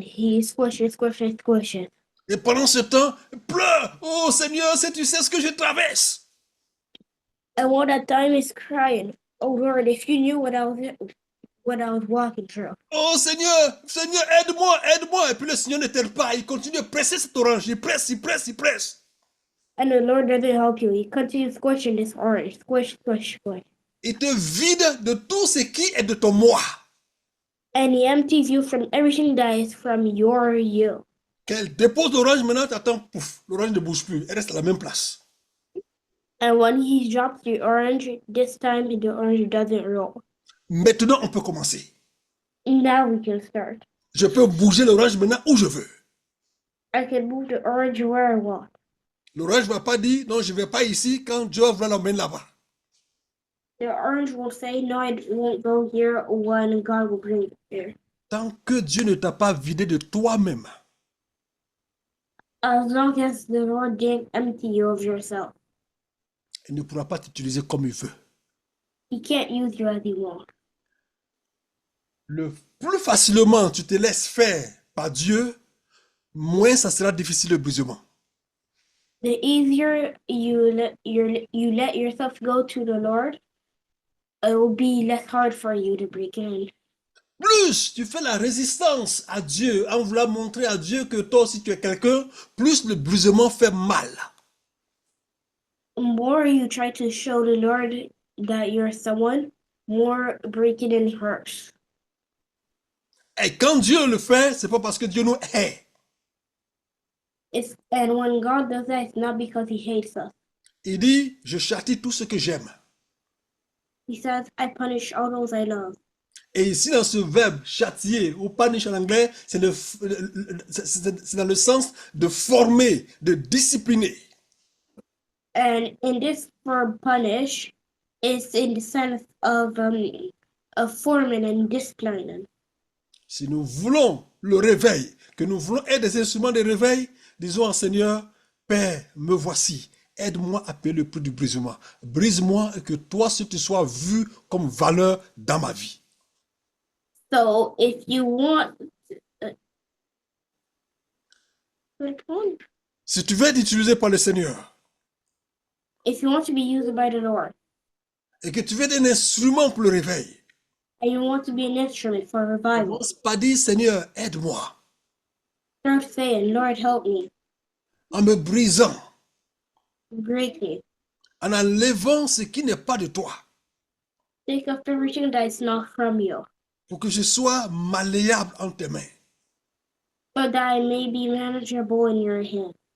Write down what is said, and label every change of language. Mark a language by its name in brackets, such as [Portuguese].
[English] He squishes, squishes, squishes. [French] Et pendant ce temps, il pleure. Oh Seigneur, si tu sais ce que je traverse. [English] And while that time is crying, oh Lord, if you knew what I was walking through. [French] Oh Seigneur, Seigneur, aide-moi, aide-moi. Et puis le Seigneur ne t'aide pas. Il continue de presser cette orange. Il presse, il presse, il presse. [English] And the Lord doesn't help you. He continues squishing this orange. Squish, squish, squish. [French] Il te vide de tout ce qui est de ton moi. [English] And he empties you from everything that is from your you. [French] Qu'elle dépose l'orange, maintenant tu attends, pouf, l'orange ne bouge plus. Elle reste à la même place. [English] And when he drops the orange, this time the orange doesn't roll. [French] Maintenant, on peut commencer. [English] Now we can start. [French] Je peux bouger l'orange maintenant où je veux. [English] I can move the orange where I want. [French] L'orange ne va pas dire non, je ne vais pas ici quand Dieu va l'emmener là-bas. [English] The orange will say, no, I won't go here when God will bring it there. [French] Tant que Dieu ne t'a pas vidé de toi-même, [English] As long as the Lord didn't empty you of yourself, [French] il ne pourra pas t'utiliser comme il veut. [English] He can't use you as He wants. [French] Le plus facilement tu te laisses faire par Dieu, moins ça sera difficile le brisement. [English] The easier you let yourself go to the Lord, it will be less hard for you to break in. [French] Plus tu fais la résistance à Dieu en voulant montrer à Dieu que toi aussi tu es quelqu'un, plus le brisement fait mal. [English] The more you try to show the Lord that you're someone, more breaking in hurts. [French] Et quand Dieu le fait, c'est pas parce que Dieu nous hait. [English] And when God does that, it's not because He hates us. [French] Il dit, je châtie tout ce que j'aime. [English] He says, I punish all those I love. [French] Et ici, dans ce verbe châtier, ou punish en anglais, c'est dans le sens de former, de discipliner. [English] And in this verb punish, it's in the sense of forming and disciplining. [French] Si nous voulons le réveil, que nous voulons être des instruments de réveil, disons au Seigneur, Père, me voici. Aide-moi à payer le prix du brisement. Brise-moi et que toi, ce tu sois vu comme valeur dans ma vie. [English] So if you want, [French] Si tu veux être utilisé par le Seigneur [English] if you want to be used by the Lord, [French] et que tu veux être un instrument pour le réveil, [English] and you want to be an instrument for revival, [French] commence par dire, Seigneur, aide-moi [English] start saying, Lord, help me, [French] en me brisant, [English] break me. [French] en enlevant ce qui n'est pas de toi, [English] Take up everything that is not from you, [French] pour que je sois malléable en tes mains. [English] so that I may be manageable in your hand.